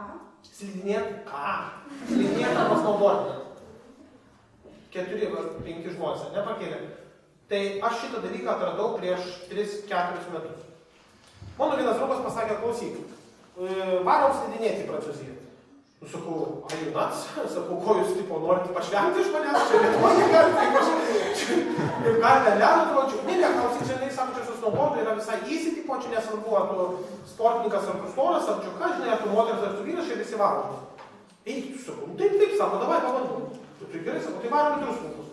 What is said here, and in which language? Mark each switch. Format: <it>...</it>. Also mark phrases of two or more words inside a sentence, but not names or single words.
<lt>Slidinėt ką? Slidinėt arba snowboardinat. 4-5 žmonės, nepakėlė. Tai aš šitą dalyką atradau prieš 3-4 metus. Mano vienas draugas pasakė, klausyk, varom slidinėti į Prancūziją. Sakau,</lt> <en>are you nuts?</en> <lt>Sakau, ko jūs tipo norite pašvengti iš manęs? Čia Lietuvoje galite, kaip galite ledą tuočiu. Ne, klausyk, čia sako, čia su snowboardu yra visai easy, tipo, čia nesvarbu, ar tu sportininkas, ar tu storas, ar tu ką, žinai, ar tu moteris, ar tu vyras, čia visi varo. Eik, tu sakau, taip, sako, davai, pabandom. Tai gerai, sako, tai varom į Druskininkus.</lt>